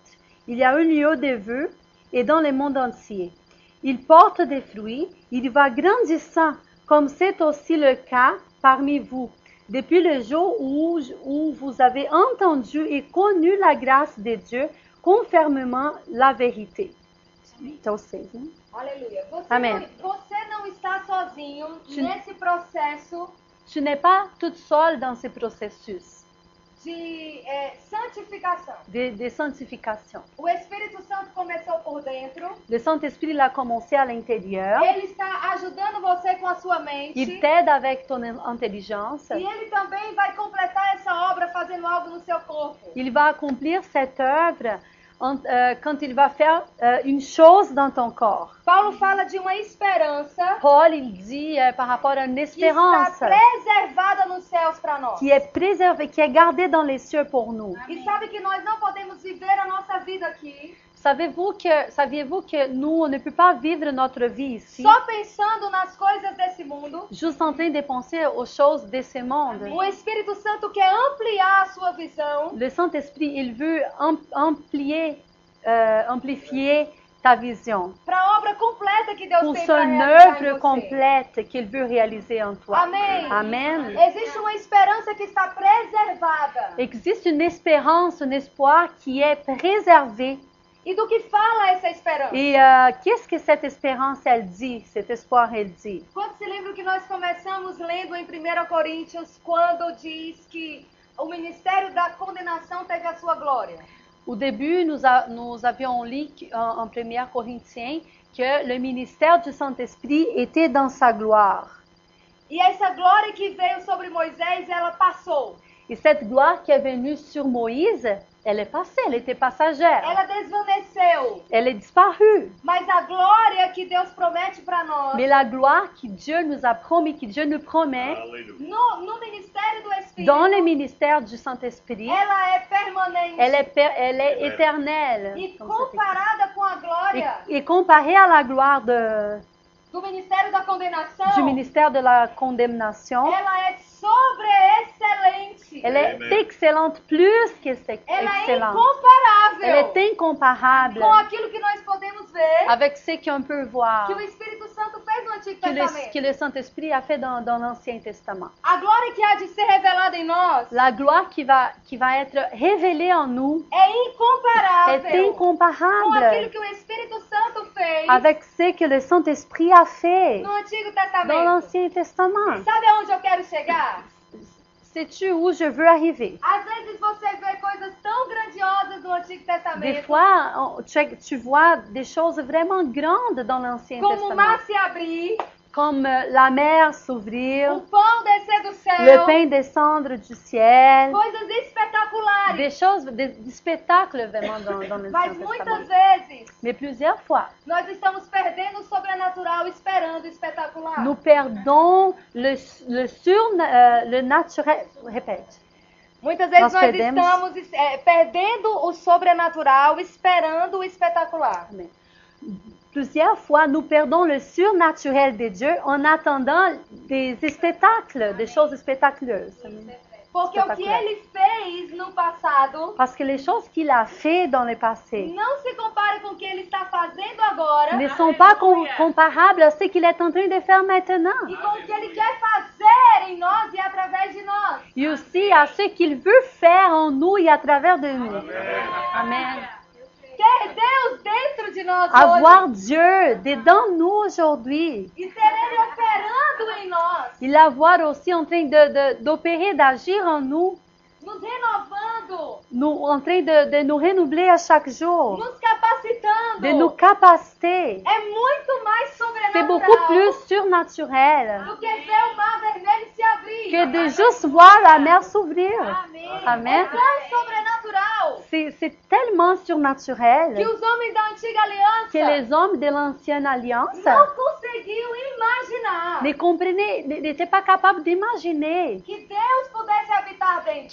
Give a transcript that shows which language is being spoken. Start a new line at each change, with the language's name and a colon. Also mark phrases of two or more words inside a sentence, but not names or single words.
French: Il y a un lieu de vœux et dans le monde entier. Il porte des fruits, il va grandissant, comme c'est aussi le cas parmi vous, depuis le jour où vous avez entendu et connu la grâce de Dieu, conformément la vérité.
Portuguese: Então, 6, né? Aleluia. Amém. Você não está sozinho Sim. nesse processo
French: Tu n'es pas toute seule dans ce processus
Portuguese: de santificação.
French: de sanctification.
Portuguese: O Espírito Santo começou por dentro.
French: Le Saint-Esprit l'a commencé à l'intérieur.
Portuguese: Ele está ajudando você com a sua mente.
French: Il t'aide avec ton intelligence.
Portuguese: E ele também vai completar essa obra fazendo algo no seu corpo.
French: Il va accomplir cette œuvre quand il va faire une chose dans ton corps.
Portuguese: Paulo fala de uma esperança
French: Paul, il dit par rapport à une
Portuguese: que
French: espérance
Portuguese: está preservada nos céus para nós.
French: qui est préservée, qui est gardée dans les cieux pour nous.
Portuguese: E sabe que nós não podemos viver a nossa vida aqui
French: Saviez-vous que nous, on ne peut pas vivre notre vie ici,
Portuguese: só pensando nas coisas desse mundo?
French: juste en train de penser aux choses de ce monde?
Portuguese: O Espírito Santo quer ampliar a sua visão
French: Le Saint-Esprit, il veut amplifier ta vision
Portuguese: para a obra completa que Deus
French: pour
Portuguese: tem para
French: son
Portuguese: realizar em
French: œuvre
Portuguese: você.
French: complète qu'il veut réaliser en toi.
Portuguese: Amém.
French: Amen.
Portuguese: Existe uma esperança que está preservada.
French: Existe une espérance, un espoir qui est préservé
Portuguese: E do que fala essa esperança?
French: Et qu'est-ce que cette espérance, elle dit, cet espoir, elle dit?
Portuguese: Quando se lembra que nós começamos lendo em 1 Coríntios, quando diz que o ministério da condenação teve a sua glória?
French: Au début, nous avions lu en 1 Corinthiens que le ministère du Saint-Esprit était dans sa gloire.
Portuguese: E essa glória que veio sobre Moisés, ela passou.
French: Et cette gloire qui est venue sur Moïse, elle est passée, elle était passagère.
Portuguese: Ela desvaneceu.
French: Elle est disparue.
Portuguese: Mas a glória que Deus promete para nós,
French: Mais la gloire que Dieu nous a promis, que Dieu nous promet,
Portuguese: no ministério do Espírito,
French: dans le ministère du Saint-Esprit,
Portuguese: ela é permanente.
French: elle est éternelle.
Portuguese: E
French: comme c'est écrit.
Portuguese: comparada com a glória
French: Et comparée à la gloire
Portuguese: do ministério da condenação,
French: du ministère de la condamnation,
Portuguese: ela é sobreexcelente.
French: elle est excellente, plus que
Portuguese: Ela é
French: excellente.
Portuguese: incomparável
French: Elle est incomparable
Portuguese: com aquilo que nós podemos ver
French: avec ce qu'on peut voir,
Portuguese: que o Espírito Santo fez no Antigo
French: que
Portuguese: Testamento.
French: le Saint-Esprit a fait dans l'Ancien Testament.
Portuguese: A glória que há de ser revelada em nós
French: La gloire qui va être révélée en nous
Portuguese: é
French: est
Portuguese: incomparável com aquilo
French: incomparable
Portuguese: que o Espírito Santo fez
French: avec ce que le Saint-Esprit a fait
Portuguese: no Antigo
French: dans
Portuguese: Testamento.
French: l'Ancien Testament.
Portuguese: Sabe aonde eu quero chegar?
French: Sais-tu où je veux arriver?
Portuguese: Às vezes você vê coisas tão grandiosas no Antigo
French: Des
Portuguese: Testamento,
French: fois, tu vois des choses vraiment grandes dans l'Ancien
Portuguese: como o
French: Testament,
Portuguese: mar se abrir,
French: comme la mer
Portuguese: o
French: s'ouvrir,
Portuguese: pão descer do
French: le
Portuguese: céu,
French: pain descendre du ciel,
Portuguese: coisas espetaculares.
French: des choses, des spectacles vraiment dans l'Ancien
Portuguese: Mas
French: Testament.
Portuguese: muitas vezes
French: Mais plusieurs fois,
Portuguese: nós estamos perdendo o sobrenatural esperando o espetacular.
French: nous perdons le naturel. Répète.
Portuguese: Muitas vezes Nós nós perdemos- estamos perdendo o sobrenatural esperando o espetacular. Amen.
French: Plusieurs fois, nous perdons le surnaturel de Dieu en attendant des spectacles, des choses spectaculaires.
Portuguese: Porque o que ele fez no passado
French: Parce que les choses qu'il a fait dans le passé
Portuguese: não se compara com o que ele está fazendo agora
French: ne sont pas comparables à ce qu'il est en train de faire maintenant.
Portuguese: e com o que ele quer fazer em nós e através de nós.
French: Et aussi à ce qu'il veut faire en nous et à travers de nous. Amen.
Portuguese: Quer Deus dentro de nós
French: Avoir
Portuguese: hoje
French: Dieu dedans nous aujourd'hui.
Portuguese: e ter Ele operando em nós,
French: Il l'avoir aussi en train d'opérer, d'agir en nous,
Portuguese: nos renovando,
French: en train de nous renouveler à chaque jour,
Portuguese: nos capacitando.
French: de nos capacités.
Portuguese: É muito mais
French: C'est beaucoup
Portuguese: sobrenatural
French: plus surnaturel
Portuguese: do que ver o mar vermelho se abrir.
French: que de juste voir la mer s'ouvrir.
Portuguese: É
French: Amen.
Portuguese: tão sobrenatural
French: C'est tellement
Portuguese: que
French: surnaturel
Portuguese: os homens da antiga aliança
French: que les hommes de l'ancienne alliance
Portuguese: não conseguiam imaginar
French: n'étaient pas capables d'imaginer
Portuguese: que Deus pudesse habitar dentro.